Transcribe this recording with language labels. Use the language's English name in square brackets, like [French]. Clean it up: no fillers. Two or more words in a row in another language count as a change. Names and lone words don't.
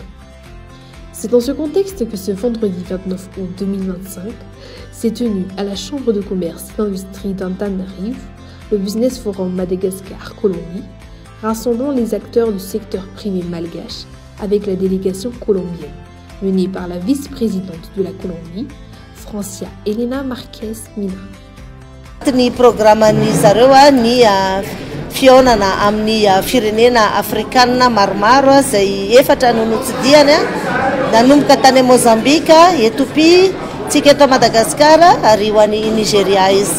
[French] C'est dans ce contexte que ce vendredi 29 août 2025 s'est tenu à la Chambre de commerce et d'industrie d'Antananarivo le Business Forum Madagascar-Colombie, rassemblant les acteurs du secteur privé malgache avec la délégation colombienne, menée par la vice-présidente de la Colombie, Francia Elena Marquez Mina. [Malagasy] Ny programan'ny zareo ny fionana amin'ny firenena afrikanina maromaro izay efatra no notsidiany nanomboka tany Mozambika, Ethiopia, tsika eto Madagascar ary ho an'i Nigeria izy.